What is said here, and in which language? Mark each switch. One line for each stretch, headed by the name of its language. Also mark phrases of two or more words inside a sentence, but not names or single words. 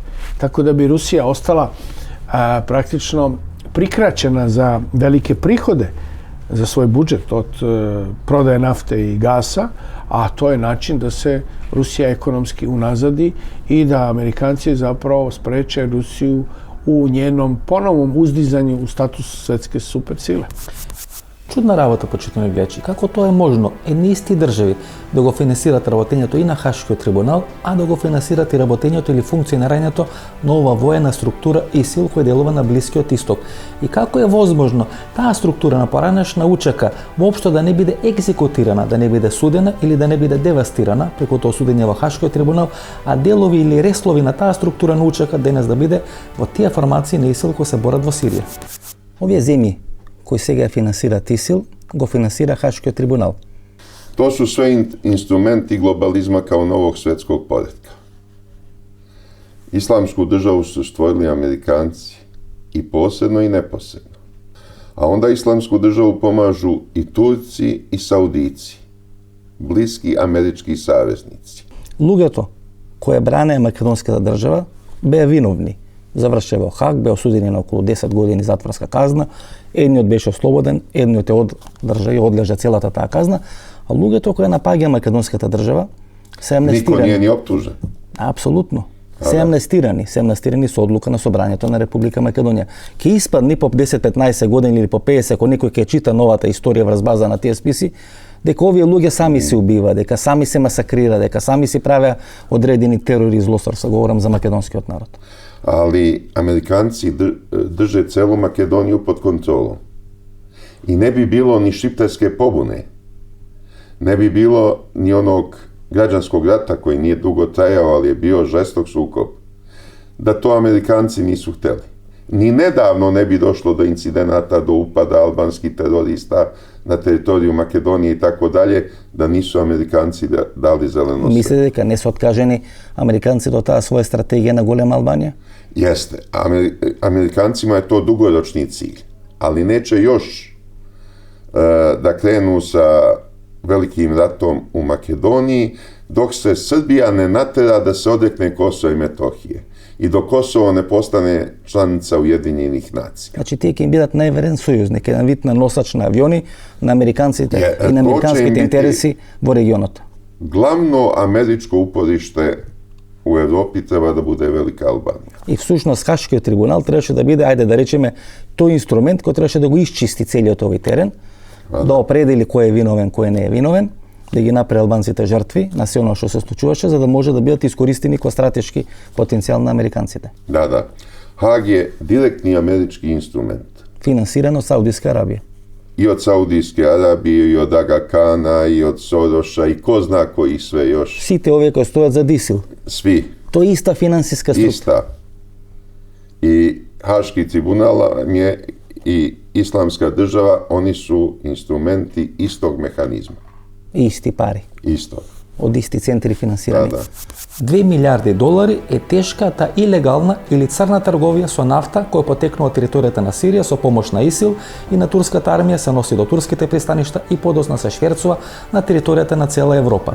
Serbian: Tako da bi Rusija ostala praktično prikraćena za velike prihode za svoj budžet od prodaje nafte i gasa, a to je način da se Rusija ekonomski unazadi i da Amerikanci zapravo spreče Rusiju u njenom ponovnom uzdizanju u status svetske supersile.
Macedonian: Чудна работа, почитувани гледачи. Како тоа е можно едни исти држави да го финансират работењето и на Хашкиот трибунал, а да го финансират и работењето или функционирањето на ова воена структура ИСИЛ која делува на Блискиот исток? И како е возможно таа структура на поранешна УЧК воопшто да не биде екзекутирана, да не биде судена или да не биде девастирана преку тоа судење во Хашкиот трибунал, а делови или реслови на таа структура на УЧК денес да биде во тие формации на ИСИЛ кои се борат во Сирија? Овие земји кои сега финансираат ИСИЛ, го финансира Хашкиот трибунал.
Serbian: To su sve instrumenti globalizma kao novog svjetskog poretka. Islamsku državu su stvorili Amerikanci i posredno i neposredno. A onda islamsku državu pomažu i Turci i Saudici, bliski američki saveznici.
Macedonian: Луѓето кои бране македонската држава беа виновни. Заврши во Хаг, беа осудени на околу 10 години затворска казна, едниот беше ослободен, едниот е одржа и одлежа целата таа казна, а луѓето кои напаѓа македонската држава се амнестирани.
Serbian: Нико nije ni optužen.
Macedonian: Апсолутно. Се амнестирани со одлука на Собранието на Република Македонија. Ке испадни по 10-15 години или по 50, ако некој ќе чита новата историја врз база на тие списи, дека овие луѓе сами се убива, дека сами се масакрира, дека сами се правеа одредени терори и злосторства, говорам за македонскиот народ.
Serbian: Ali Amerikanci drže celu Makedoniju pod kontrolom. I ne bi bilo ni šiptarske pobune, ne bi bilo ni onog građanskog rata koji nije dugo trajao, ali je bio žestok sukob, da to Amerikanci nisu hteli. Ni nedavno ne bi došlo do incidenata, do upada albanskih terorista na teritoriju Makedonije i tako dalje, da nisu Amerikanci dali zeleno sve.
Macedonian: Мислите дека не се откажени американците од таа своја стратегија на голема Албанија?
Serbian: Jeste. Amerikancima je to dugoročni cilj, ali neće još da krenu sa velikim ratom u Makedoniji, dok se Srbija ne natera da se odrekne Kosova i Metohije i dok Kosovo ne postane članica Ujedinjenih nacija.
Macedonian: Значи тие ќе им бидат најверен сојузник, еден вид на носач на авиони на американците и на американските интереси во регионот.
Serbian: Glavno američko uporište u Evropi treba da bude Velika Albanija.
Macedonian: И всушност Хашкиот трибунал требаше да биде, ајде да речеме, тој инструмент кој требаше да го исчисти целиот овој терен, да определи кој е виновен, кој не е виновен, да ги направи албанците жртви на се оно што се случуваше, за да може да бидат искористени како стратешки потенцијал на американците.
Serbian: Da. Hag je direktni američki instrument.
Macedonian: Финансиран од Саудиска Арабија.
Serbian: I od Saudijske Arabije, i od Aga Kana, i od Soroša, i ko zna koji sve još.
Macedonian: Сите овие кои стојат за ИСИЛ.
Serbian: Svi.
Macedonian: Тоа е иста финансиска структура.
Serbian: Ista. I Haški tribunal je i Islamska država, oni su instrumenti istog mehanizma.
Macedonian: Исти пари.
Serbian: Istog.
Macedonian: Од исти центри финансирани. Да. 2 милиарди долари е тешката илегална или црна трговија со нафта која потекнува од територијата на Сирија со помош на ИСИЛ и на турската армија се носи до турските пристаништа и подосна се шверцува на територијата на цела Европа.